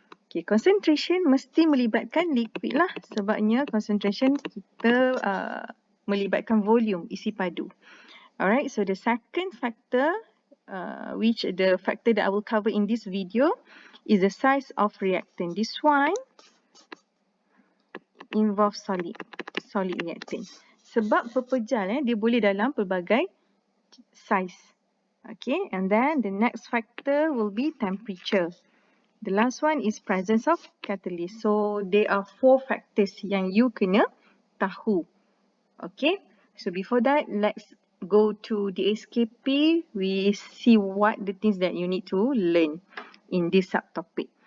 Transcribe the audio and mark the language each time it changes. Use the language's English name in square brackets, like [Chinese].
[Malay] Okay, concentration mesti melibatkan liquid lah. Sebabnya concentration kita melibatkan volume, isi padu. [English] Alright, so the second factor, which the factor that I will cover in this video, is the size of reactant. This one involves solid reactant. [Malay] Sebab pepejal dia boleh dalam pelbagai size. [English] Okay, and then the next factor will be temperature. The last one is presence of catalyst. So there are 4 factors yang you [Malay] kena tahu. [English] Okay, so before that, let's go to the SKP. We see what the things that you need to learn in this subtopic.